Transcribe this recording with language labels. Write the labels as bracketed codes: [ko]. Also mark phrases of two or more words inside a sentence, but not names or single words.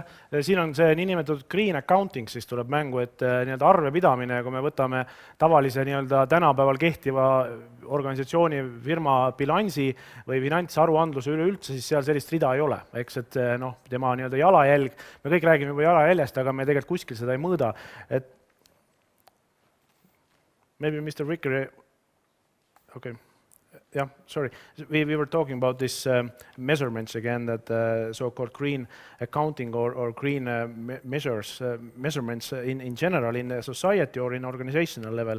[et] Siin on see niinimetatud [en] green accounting, [et] siis tuleb mängu, et arvepidamine, kui me võtame tavalise tänapäeval kehtiva organisatsiooni firma bilansi või finantsaruandluse üleüldse, siis seal sellist rida ei ole. Eks, et tema jalajälg, me kõik räägime juba jalajäljest, aga me tegelikult kuskil seda ei mõõda. [en] Et maybe Mr. Ricker, okay. Yeah, sorry. We were talking about this measurements again, that so-called green accounting or green measurements in general in society or in organizational level.